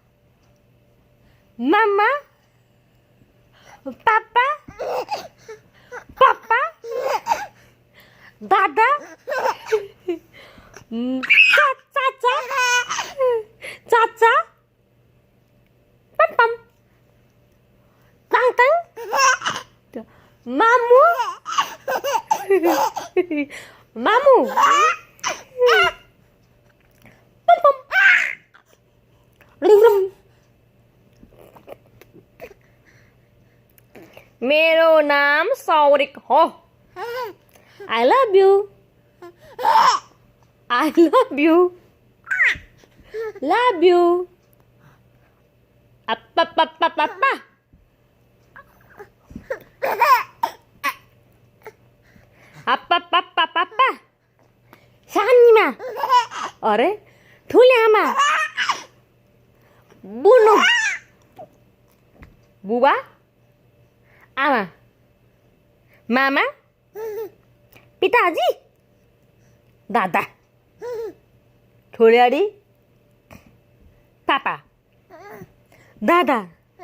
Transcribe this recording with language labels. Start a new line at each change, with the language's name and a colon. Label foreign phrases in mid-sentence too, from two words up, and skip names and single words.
Nepali: मामा पापा पापा दादा चाचा चाचा पम तंग तंग मामू मामू पम पम रुम मेरो नाम सौरिक हो
English: I love you love you apa apa apa apa apa apa apa
Nepali: Sanima अरे ठुले आमा बुनु बुबा आमा मामा पिताजी दादा ठुले पापा दादा